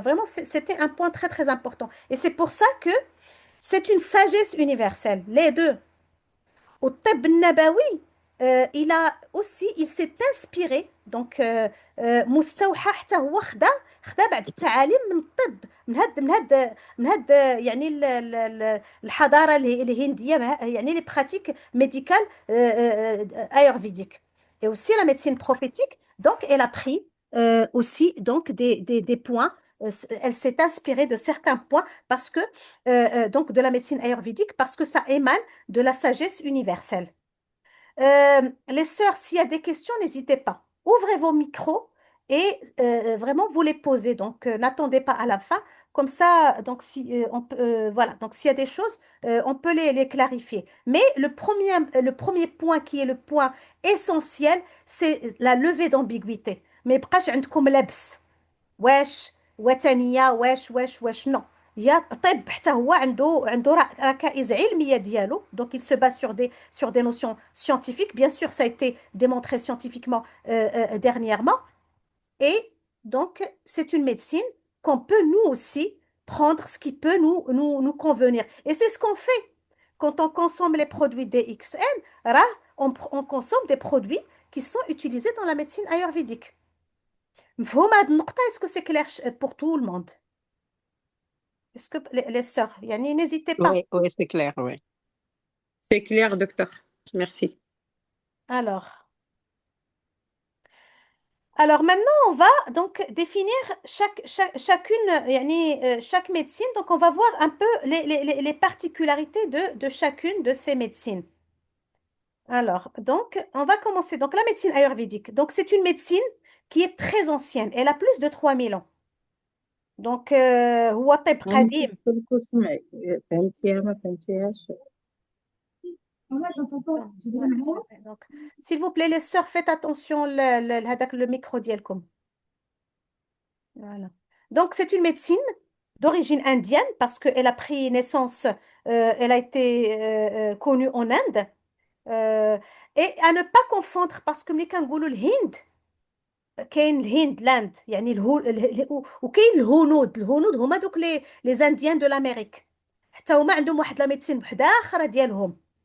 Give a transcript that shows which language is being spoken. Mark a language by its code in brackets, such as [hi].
[fr] Vraiment, c'était un point très très important. Et c'est pour ça que c'est une sagesse universelle. Les deux. [ar] والطب النبوي [fr] il a aussi il s'est inspiré donc [ar] مستوحى حتى هو خدا بعض التعاليم من الطب من هاد يعني الحضاره الهنديه يعني لي براتيك ميديكال ayurvédique. [fr] Et aussi la médecine prophétique, donc elle a pris aussi donc des points. Elle s'est inspirée de certains points parce que donc de la médecine ayurvédique parce que ça émane de la sagesse universelle. Les sœurs, s'il y a des questions, n'hésitez pas. Ouvrez vos micros et vraiment vous les posez. Donc, n'attendez pas à la fin. Comme ça, donc, si, voilà. Donc, s'il y a des choses, on peut les clarifier. Mais le premier point qui est le point essentiel, c'est la levée d'ambiguïté. Mais [ar] بقاش عندكم لبس. واش وثنية واش نو. يا طب حتى هو عنده ركائز علمية ديالو. [fr] Donc il se base sur des notions scientifiques. Bien sûr, ça a été démontré scientifiquement dernièrement. Et donc, c'est une médecine qu'on peut nous aussi prendre ce qui peut nous convenir. Et c'est ce qu'on fait. Quand on consomme les produits DXN, on consomme des produits qui sont utilisés dans la médecine ayurvédique. [ar] مفهوم هاد النقطة؟ [fr] est-ce que c'est clair pour tout le monde? Est-ce que les sœurs, [ar] يعني [fr] n'hésitez pas. Oui, oui, c'est clair, oui. C'est clair, docteur. Merci. Alors maintenant, on va donc définir chacune, [ar] يعني, [fr] chaque médecine. Donc, on va voir un peu les particularités de chacune de ces médecines. Alors, donc, on va commencer. Donc, la médecine ayurvédique. Donc, c'est une médecine qui est très ancienne. Elle a plus de 3000 ans. Donc, [ar] هو طب قديم. فهمتيها ما فهمتيهاش. [fr] Donc, s'il vous plaît, les sœurs, faites attention le micro [ar] ديالكم. [fr] Voilà. Donc, c'est une médecine d'origine indienne parce qu'elle a pris naissance, elle a été connue en Inde. Et à ne pas confondre parce que [ar] ملي كنقولوا الهند كاين الهند لاند يعني وكاين الهنود هما دوك لي زانديان دو l'Amérique. حتى هما عندهم واحد لا ميديسين وحده اخرى ديالهم.